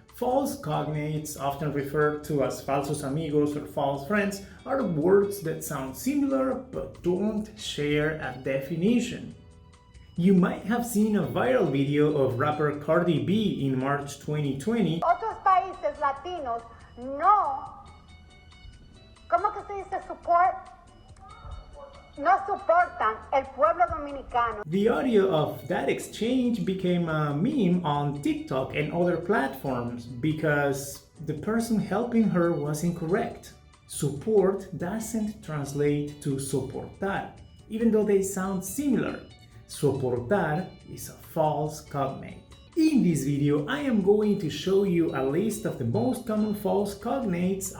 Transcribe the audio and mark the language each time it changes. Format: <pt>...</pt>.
<en>False cognates, often referred to as falsos amigos or false friends, are words that sound similar but don't share a definition. You might have seen a viral video of rapper Cardi B in March 2020.</en> <es>Otros países latinos no, ¿cómo que se dice support? No soportan el pueblo dominicano.</es> <en>The audio of that exchange became a meme on TikTok and other platforms because the person helping her was incorrect. Support doesn't translate to soportar, even though they sound similar. Soportar is a false cognate. In this video, I am going to show you a list of the most common false cognates.</en>